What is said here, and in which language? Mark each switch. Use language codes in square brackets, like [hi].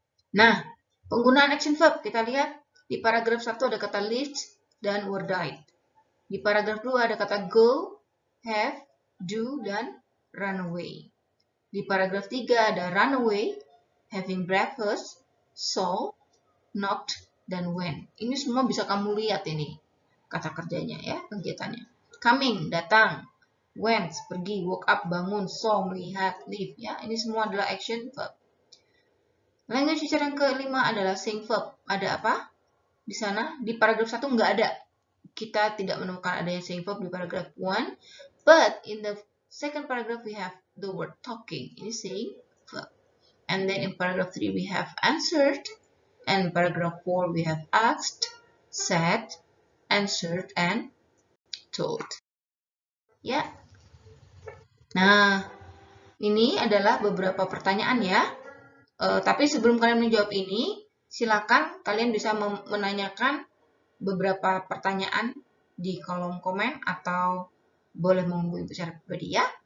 [id] Nah, penggunaan action verb kita lihat di paragraf 1 ada kata lived dan were died. Di paragraf 2 ada kata go, have, do dan run away. Di paragraf 3 ada run away, having breakfast, saw, knocked, dan went. Ini semua bisa kamu lihat ini kata kerjanya ya, kegiatannya. Coming, datang. Went, pergi. Woke up, bangun. Saw, melihat. Leave ya. Ini semua adalah action verb. Language feature yang kelima adalah sing verb. Ada apa? Di sana di paragraf 1 nggak ada. Kita tidak menemukan adanya sing verb di paragraf 1. [en] But in the second paragraph we have the word talking. [id] Ini [en] sing verb. And then in paragraph 3 we have answered. And paragraph 4 we have asked, said, answered, and told. [id] Ya. Nah, ini adalah beberapa pertanyaan ya. Tapi sebelum kalian menjawab ini, silakan kalian bisa menanyakan beberapa pertanyaan di kolom komen atau boleh menghubungi Ibu secara pribadi ya.